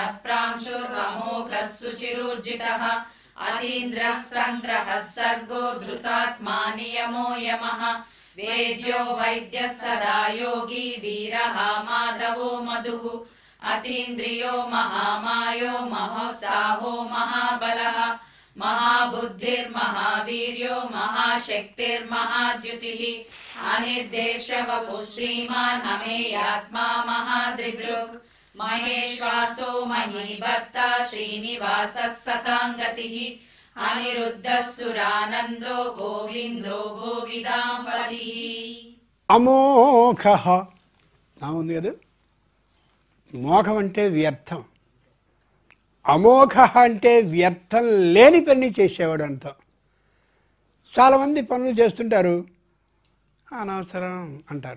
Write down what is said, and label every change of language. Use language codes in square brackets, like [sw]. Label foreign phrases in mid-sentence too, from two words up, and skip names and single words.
[sa] ప్రాంశురమోఘः శుచిరుర్జితः అతీంద్రः సంగ్రహः సర్గో ధృతాత్మా నియమో యమः వేద్యో వైద్యः సదా యోగి వీరः మాధవో మధుః అతీంద్రియో మహామాయో మహోత్సాహో మహాబలః महाबुद्धिर्महावीर्यो महाशक्तिर्महाद्युतिः अनिर्देशवपुः श्रीमान् अमेयात्मा महादृदृक् महेश्वासो महीभर्ता श्रीनिवासः सताङ्गतिः अनिरुद्धः सुरानन्दो गोविन्दो गोविदाम्पतिः [te] అమోఘ నా ఉంది కదా. మోఘం అంటే వ్యర్థం, అమోఘ అంటే వ్యర్థం లేని పని చేసేవాడు అంత. చాలామంది పనులు చేస్తుంటారు, అనవసరం అంటారు.